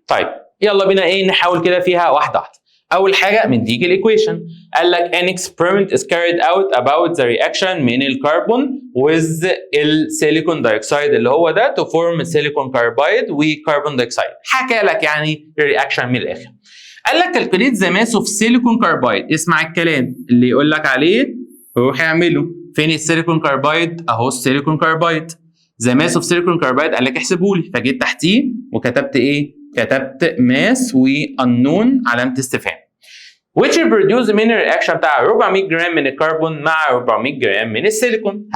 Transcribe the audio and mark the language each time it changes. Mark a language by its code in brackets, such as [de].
[ar] طيب يلا بينا نحاول كده فيها واحده واحده. اول حاجه مديك الايكويشن، قال لك [en] an experiment is carried out about the reaction [ar] من الكربون with السيليكون دايوكسيد اللي هو ده to form سيليكون كاربايد وكربون دايوكسيد. حكى لك يعني الرياكشن من الاخر. قال لك [en] calculate the mass of silicon carbide. [ar] اسمع الكلام اللي يقول لك عليه روح اعمله. فين السيليكون كاربايد؟ اهو السيليكون كاربايد. [en] the mass of silicon carbide [ar] قال لك احسبه لي، فجيت تحتيه وكتبت كتبت ماس وانون علامه استفهام. [en] which produce [ar] من الرياكشن بتاع 400 جرام من الكربون مع 400 جرام من السيليكون.